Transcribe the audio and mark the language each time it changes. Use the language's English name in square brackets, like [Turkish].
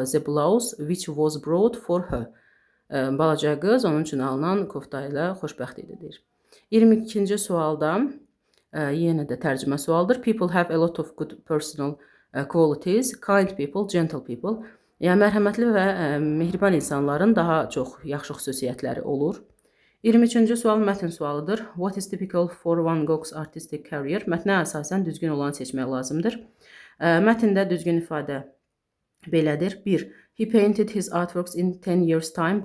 [English] The blouse which was brought for her. [Azerbaijani] Balaca qız onun üçün alınan kofta ilə xoşbəxt idi deyir. 22-ci sualda yenə də tərcümə sualdır. [English] People have a lot of good personal qualities. Kind people, gentle people. [Azerbaijani] Yəni mərhəmətli və mehriban insanların daha çox yaxşı xüsusiyyətləri olur. 23-cü sual mətn sualıdır. [English] What is typical for Van Gogh's artistic career? [Azerbaijani] Mətnə əsasən düzgün olanı seçmək lazımdır. Mətndə düzgün ifadə belədir. 1. [English] He painted his artworks in 10 years time.